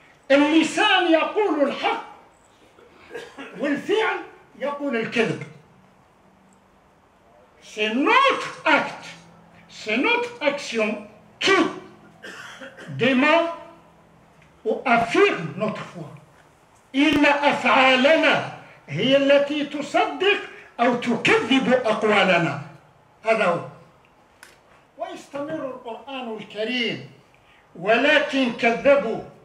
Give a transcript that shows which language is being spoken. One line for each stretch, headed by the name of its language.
Arabic: اللسان يقول الحق والفعل يقول الكذب.
French: C'est notre acte, c'est notre action qui dément ou affirme notre foi.
Arabic: إن أفعالنا هي التي تصدق أو تكذب أقوالنا. هذا هو. ويستمر القرآن الكريم ولكن كذبوا.